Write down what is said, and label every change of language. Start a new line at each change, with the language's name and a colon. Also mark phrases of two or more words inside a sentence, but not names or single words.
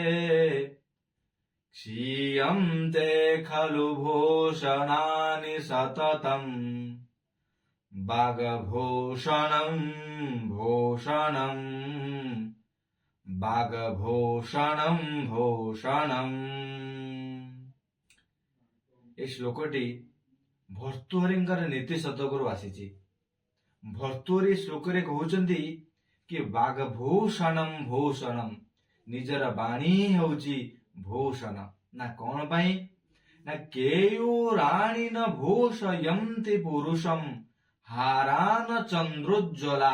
Sanskrit: क्षीयन्ते खलु भूषणानि सततम् बागभूषणं भूषणम् बागभूषणं भूषणम्।
Odia: ଏ ଶ୍ଲୋକଟି ଭର୍ତ୍ତୃହରିଙ୍କର ନୀତି ଶତକରୁ ଆସିଛି। भर्तृहरि ଶ୍ଲୋକରେ କହୁଛନ୍ତି କି
Sanskrit: ବାଗଭୂଷଣಂ ଭୂଷଣಂ,
Odia: ନିଜର ବାଣୀ ହେଉଛି ଭୂଷଣ। ନା କଣ ପାଇଁ?
Sanskrit: ନା କେୟୁରାଣୀ ନ ଭୂଷୟନ୍ତି ପୁରୁଷମ୍ ହାରାନ ଚନ୍ଦ୍ରୋଜ୍ଜ୍ୱଲା।